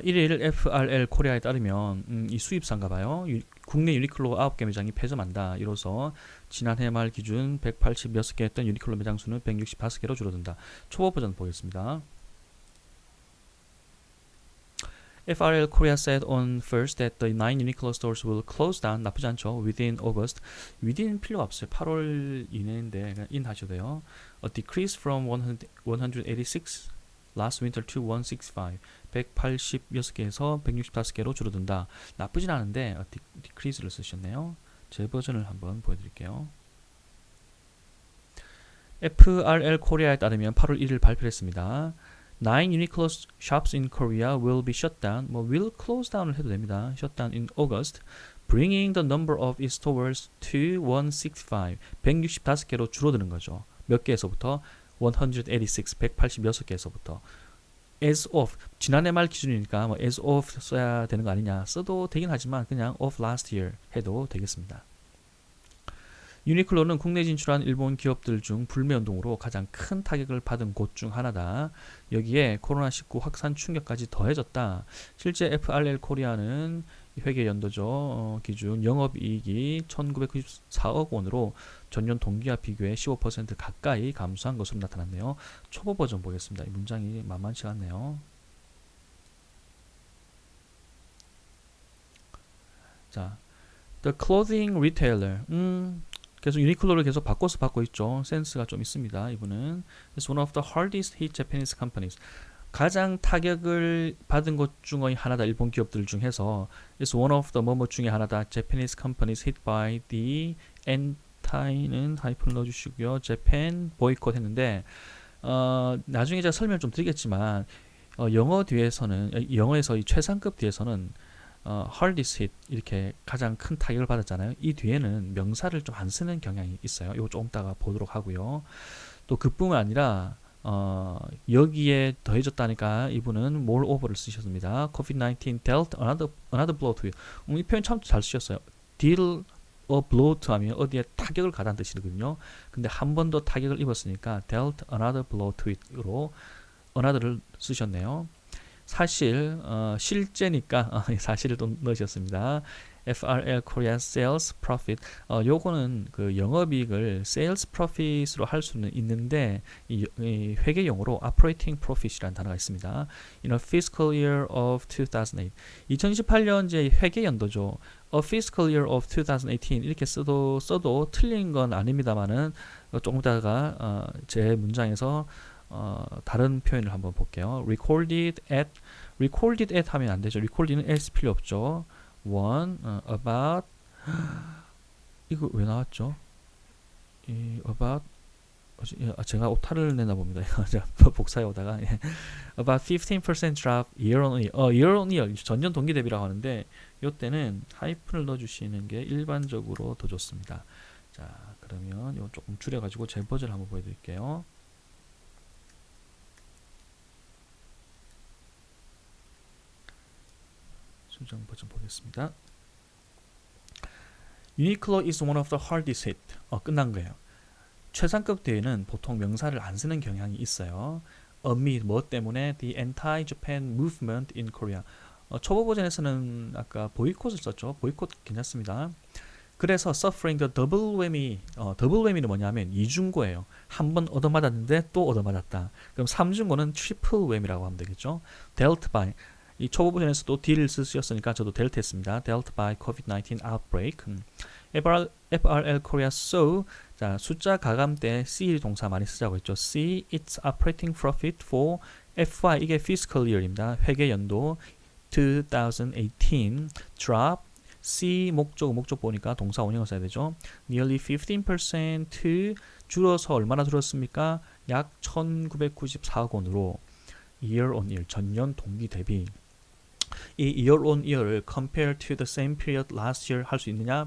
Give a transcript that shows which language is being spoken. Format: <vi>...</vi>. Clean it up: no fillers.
<ko>1일 FRL 코리아에 따르면 이 수입사인가봐요. 국내 유니클로 9개 매장이 폐점한다. 이로써 지난해 말 기준 186개 했던 유니클로 매장 수는 165개로 줄어든다. 초보 버전 보겠습니다.</ko> <en>FRL Korea said on first that the 9 Uniqlo stores will close down.</en> <ko>나쁘지 않죠.</ko> <en>Within August.</en> <ko>Within 필요가 없어요. 8월 이내인데 그냥 in 하셔도 돼요.</ko> <en>A decrease from 186 last winter to 165.</en> <ko>186개에서 165개로 줄어든다. 나쁘진 않은데 decrease를 쓰셨네요. 제 버전을 한번 보여드릴게요. FRL 코리아에 따르면 8월 1일 발표를 했습니다.</ko> <en>9 Uniqlo shops in Korea will be shut down.</en> <ko>will close down을 해도 됩니다.</ko> <en>shut down in August, bringing the number of its stores to 165.</en> <ko>165개로 줄어드는 거죠. 몇 개에서부터? 186, 186개에서부터. as of, 지난해 말 기준이니까 as of 써야 되는 거 아니냐. 써도 되긴 하지만 그냥 of last year 해도 되겠습니다. 유니클로는 국내 진출한 일본 기업들 중 불매운동으로 가장 큰 타격을 받은 곳 중 하나다. 여기에 코로나19 확산 충격까지 더해졌다. 실제 FRL 코리아는 회계 연도죠. 기준 영업이익이 1994억 원으로 전년 동기와 비교해 15% 가까이 감소한 것으로 나타났네요. 초보 버전 보겠습니다. 이 문장이 만만치 않네요.</ko> <en>자, the clothing retailer.</en> <ko>계속 유니클로를 계속 바꿔서 받고 있죠. 센스가 좀 있습니다. 이분은</ko> <en>It's one of the hardest hit Japanese companies.</en> <ko>가장 타격을 받은 것 중의 하나다. 일본 기업들 중에서 It's one of the 뭐뭐 중에 하나다.</ko> <en>Japanese companies hit by the anti</en> <ko>는 하이픈을 넣어주시고요. Japan boycott 했는데 나중에 제가 설명을 좀 드리겠지만 영어 뒤에서는 영어에서 이 최상급 뒤에서는 hardest hit 이렇게 가장 큰 타격을 받았잖아요. 이 뒤에는 명사를 좀 안 쓰는 경향이 있어요. 이거 조금 이따가 보도록 하고요. 또 그뿐만 아니라 여기에 더해졌다니까 이분은 moreover를 쓰셨습니다.</ko> <en>COVID-19 dealt another blow to it.</en> <ko>이 표현 참 잘 쓰셨어요. deal a blow to 하면 어디에 타격을 가다는 뜻이거든요. 근데 한 번 더 타격을 입었으니까 dealt another blow to it으로 another를 쓰셨네요. 사실 실제니까 사실을 또 넣으셨습니다.</ko> <en>FRL Korea Sales Profit.</en> <ko>요거는 그 영업이익을 Sales Profit으로 할 수는 있는데 이 회계 용어로 Operating Profit이라는 단어가 있습니다.</ko> <en>In a fiscal year of 2008.</en> <ko>2018년 제 회계 연도죠. A fiscal year of 2018 이렇게 써도 틀린 건 아닙니다만은 조금 이따가 제 문장에서 다른 표현을 한번 볼게요. recorded at 하면 안 되죠. recorded는 s 필요 없죠. about 이거 왜 나왔죠? about 제가 오타를 내나 봅니다. 복사해 오다가</ko> <en>about 15% drop year on year.</en> <ko>year on year 전년 동기 대비라고 하는데 이때는 하이픈을 넣어주시는 게 일반적으로 더 좋습니다. 자, 그러면 이거 조금 줄여가지고 제 버전을 한번 보여드릴게요. 수정 버전 보겠습니다.</ko> <en>Uniqlo is one of the hardest hit.</en> <ko>끝난 거예요. 최상급 대회는 보통 명사를 안 쓰는 경향이 있어요.</ko> <en>amid</en> <ko>뭐 때문에</ko> <en>the anti-Japan movement in Korea.</en> <ko>초보 버전에서는 아까 보이콧을 썼죠. 보이콧 괜찮습니다. 그래서</ko> <en>suffering the double whammy.</en> <ko>더블 whammy는 뭐냐면 이중고예요. 한 번 얻어맞았는데 또 얻어맞았다. 그럼 삼중고는 triple whammy라고 하면 되겠죠. dealt by 이 초보 버전에서도 D를 쓰셨으니까 저도 dealt 했습니다.</ko> <en>dealt by COVID-19 outbreak.</en> <ko>FRL Korea saw 자 숫자 가감 때 C 동사 많이 쓰자고 했죠.</ko> <en>See its operating profit for FY</en> <ko>이게</ko> <en>fiscal year입니다.</en> <ko>회계 연도 2018 drop C 목적 보니까 동사 원형을 써야 되죠. nearly 15% 줄어서 얼마나 줄었습니까? 약 1994억 원으로 year on year 전년 동기 대비 이 year on year를 compare to the same period last year 할 수 있느냐?</ko>